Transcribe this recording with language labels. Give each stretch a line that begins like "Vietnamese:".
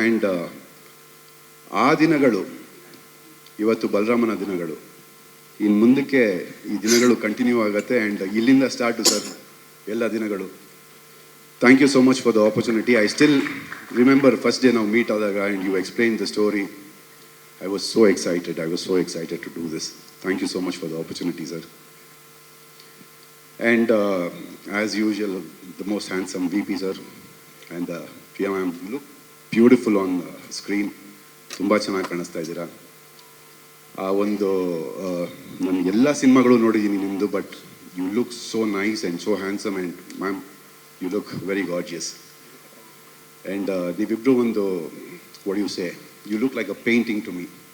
Kannada: And ಆ ದಿನಗಳು ಇವತ್ತು ಬಲರಾಮನ ದಿನಗಳು, ಇನ್ನು ಮುಂದಕ್ಕೆ ಈ ದಿನಗಳು ಕಂಟಿನ್ಯೂ ಆಗುತ್ತೆ.
English: and
Kannada: ಇಲ್ಲಿಂದ ಸ್ಟಾರ್ಟು ಸರ್ ಎಲ್ಲ ದಿನಗಳು.
English: Thank you so much for the opportunity. I still remember first day
Kannada: ನಾವು ಮೀಟ್ ಆದಾಗ
English: And you explain the story. I was so excited to do this. Thank you so much for the opportunity, sir. And as usual, the most handsome VP, sir. And Priya ma'am, you look beautiful on screen.
Kannada: ತುಂಬ ಚೆನ್ನಾಗಿ ಕಾಣಿಸ್ತಾ ಇದ್ದೀರಾ. ಆ ಒಂದು ನಾನು ಎಲ್ಲ ಸಿನಿಮಾಗಳು ನೋಡಿದ್ದೀನಿ ನಿಮ್ಮದು,
English: But you look so nice and so handsome. And ma'am, you look very gorgeous. And
Kannada: ನೀವಿಬ್ಬರು ಒಂದು
English: What you say, you look like a painting to me.